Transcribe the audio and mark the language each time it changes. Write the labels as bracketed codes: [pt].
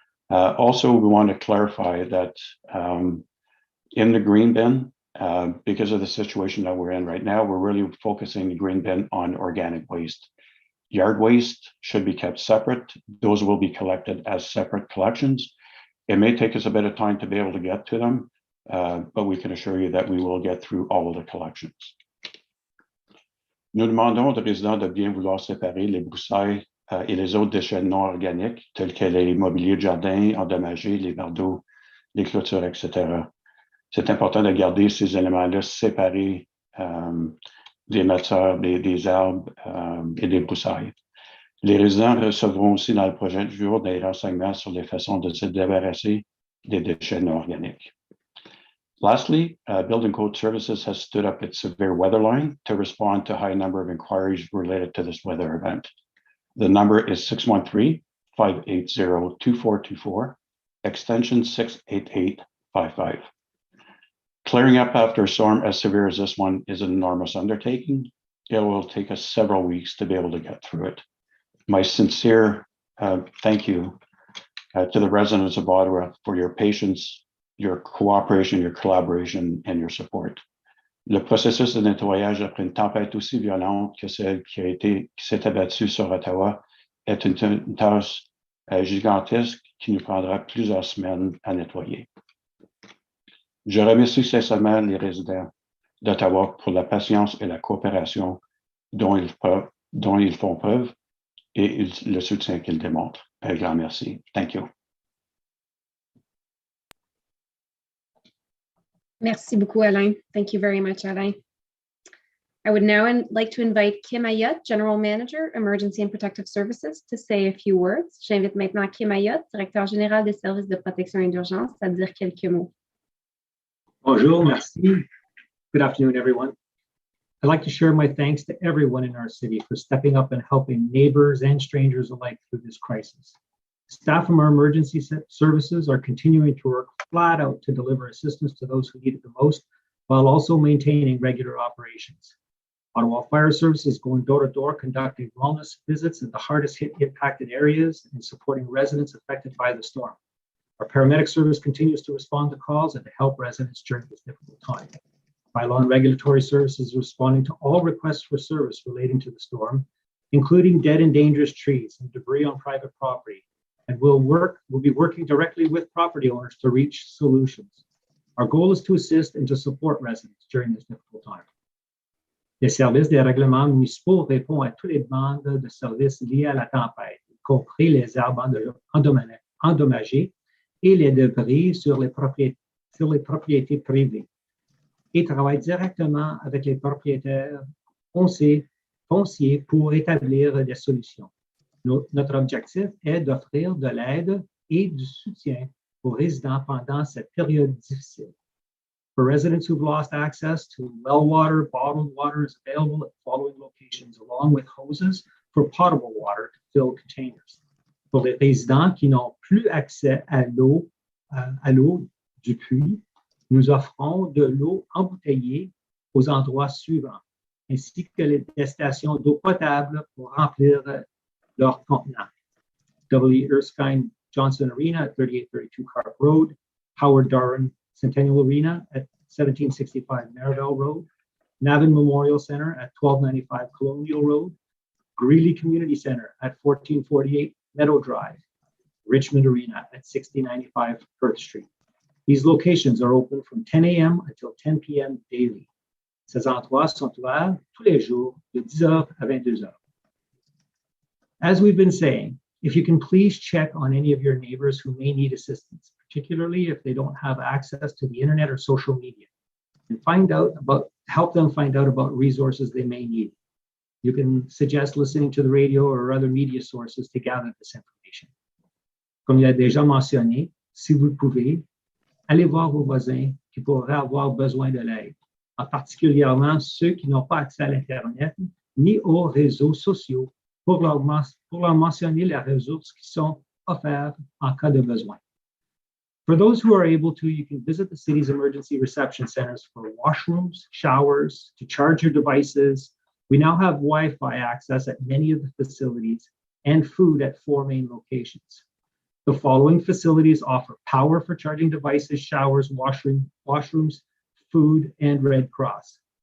[en] Also, we want to clarify that in the green bin, because of the situation that we're in right now, we're really focusing the green bin on organic waste. Yard waste should be kept separate. Those will be collected as separate collections. It may take us a bit of time to be able to get to them, but we can assure you that we will get through all of the collections. [fr] Nous demandons aux résidents de bien vouloir séparer les broussailles et les autres déchets non organiques, tels que les mobiliers de jardin endommagés, les verres d'eau, les clôtures, etc. C'est important de garder ces éléments-là séparés des matières, des arbres et des broussailles. Les résidents recevront aussi dans le prochain jour des renseignements sur les façons de se débarrasser des déchets non organiques. [en] Lastly, Building Code Services has stood up its severe weather line to respond to a high number of inquiries related to this weather event. The number is 613-580-2424, extension 68855. Clearing up after a storm as severe as this one is an enormous undertaking. It will take us several weeks to be able to get through it. My sincere thank you to the residents of Ottawa for your patience, your cooperation, your collaboration, and your support. [fr] Le processus de nettoyage après une tempête aussi violente que celle qui s'est abattue sur Ottawa est une tâche gigantesque qui nous prendra plusieurs semaines à nettoyer. Je remercie sincèrement les résidents d'Ottawa pour la patience et la coopération dont ils font preuve et le soutien qu'ils démontrent. Un grand merci. [en] Thank you. [fr] Merci beaucoup, Alain. [en] Thank you very much, Alain. I would now like to invite Kim Ayotte, General Manager, Emergency and Protective Services, to say a few words. [fr] J'invite maintenant Kim Ayotte, Directeur Général des Services de Protection et d'Urgence, à dire quelques mots. Bonjour, merci. [en] Good afternoon, everyone. I'd like to share my thanks to everyone in our city for stepping up and helping neighbors and strangers alike through this crisis. Staff from our emergency services are continuing to work flat out to deliver assistance to those who need it the most, while also maintaining regular operations. Ottawa Fire Service is going door to door, conducting wellness visits in the hardest hit impacted areas and supporting residents affected by the storm. Our paramedic service continues to respond to calls and to help residents during this difficult time. Bylaw and Regulatory Services is responding to all requests for service relating to the storm, including dead and dangerous trees and debris on private property, and we'll be working directly with property owners to reach solutions. Our goal is to assist and to support residents during this difficult time. [fr] Les services des règlements municipaux répondent à toutes les demandes de services liés à la tempête, y compris les arbres endommagés et les débris sur les propriétés privées, et travaillent directement avec les propriétaires fonciers pour établir des solutions. Notre objectif est d'offrir de l'aide et du soutien aux résidents pendant cette période difficile. [en] For residents who've lost access to well water, bottled water is available at the following locations, along with hoses for potable water to fill containers. [fr] Pour les résidents qui n'ont plus accès à l'eau du puits, nous offrons de l'eau embouteillée aux endroits suivants, ainsi que des stations d'eau potable pour remplir leurs contenants. W. [en] Erskine Johnson Arena at 3832 Carp Road, Howard Darwin Centennial Arena at 1765 Marivelle Road, Navin Memorial Center at 1295 Colonial Road, Greeley Community Center at 1448 Meadow Drive, Richmond Arena at 6095 Perth Street. These locations are open from 10 a.m. until 10 p.m. daily. [fr] Ces endroits sont ouverts tous les jours de 10h à 22h. [en] As we've been saying, if you can please check on any of your neighbors who may need assistance, particularly if they don't have access to the internet or social media, and help them find out about resources they may need. You can suggest listening to the radio or other media sources to gather this information. [fr] Comme il a déjà mentionné, si vous le pouvez, allez voir vos voisins qui pourraient avoir besoin de l'aide, en particulièrement ceux qui n'ont pas accès à l'Internet ni aux réseaux sociaux, pour leur mentionner les ressources qui sont offertes en cas de besoin. [en] For those who are able to, you can visit the city's emergency reception centers for washrooms, showers, to charge your devices. We now have Wi-Fi access at many of the facilities and food at 4 main locations. The following facilities offer power for charging devices, showers, washrooms, food, and Red Cross.